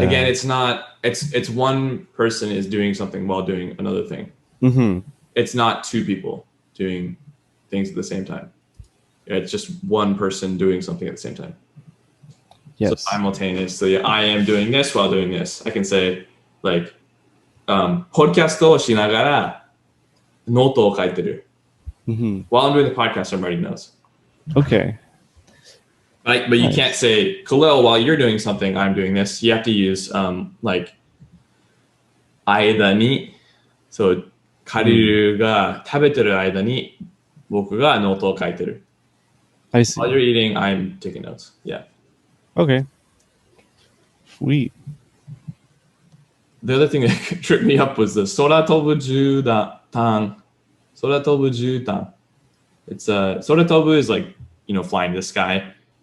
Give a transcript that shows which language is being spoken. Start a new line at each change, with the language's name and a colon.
English: again, it's not. It's one person is doing something while doing another thing. Mm-hmm. It's not two people doing things at the same time. It's just one person doing something at the same time. Yes. So simultaneously, I am doing this while doing this. I can say like, podcast
Japanese: をしながらノートを書いてる.
English: Mm-hmm. While I'm doing the podcast, I'm writing notes. Okay. But you can't say, Khalil, while you're doing something, I'm doing this. You have to use like 間に, so
Japanese: カリルが食べてる間に僕がノートを書いてる.
English: I see. While you're eating, I'm taking notes. Yeah. Okay. Sweet. The other thing that tripped me up was the 空飛ぶ絨毯.
Japanese: 空飛ぶ絨毯.
English: It's 空飛ぶ is like, flying to the sky.